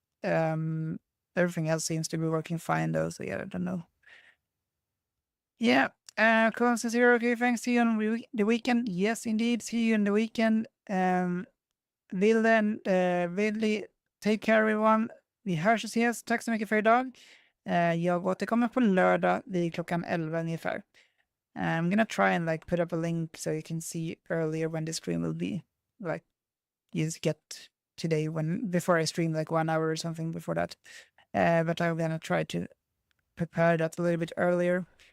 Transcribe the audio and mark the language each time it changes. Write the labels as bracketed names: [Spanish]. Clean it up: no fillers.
[English] Everything else seems to be working fine though, so yeah, I don't know. Yeah, Clone says here, okay, thanks, see you on the weekend. Yes, indeed, see you in the weekend. Willy, take care everyone. [Swedish] Vi hörs och ses. Tack så mycket för idag. Jag återkommer på lördag vid klockan 11 ungefär. [English] I'm gonna try and like put up a link so you can see earlier when the stream will be. Like, you just get today before I stream like 1 hour or something before that. But I'm gonna try to prepare that a little bit earlier.